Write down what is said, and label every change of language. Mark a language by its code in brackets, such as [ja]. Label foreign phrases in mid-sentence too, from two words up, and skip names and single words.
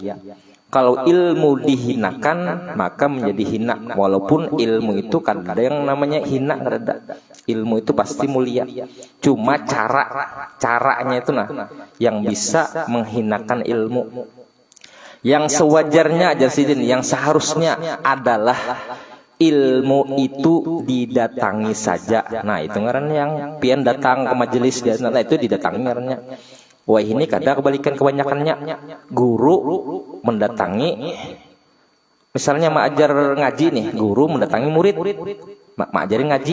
[id] Kalau ilmu dihinakan maka menjadi hina. Walaupun ilmu itu kadang yang namanya hina ada. Ilmu itu pasti mulia. Cuma caranya itu nah yang bisa menghinakan ilmu. Yang sewajarnya ajar Sidin, yang seharusnya adalah ilmu itu didatangi saja. [bjn] Nah, itu ngaran yang pian datang ke majelis dia, nah itu didatangi ngarannya. [id] Wah, ini kadang kebalikan kebanyakannya. Guru mendatangi, misalnya mengajar ngaji nih, guru mendatangi murid, mengajarin ngaji.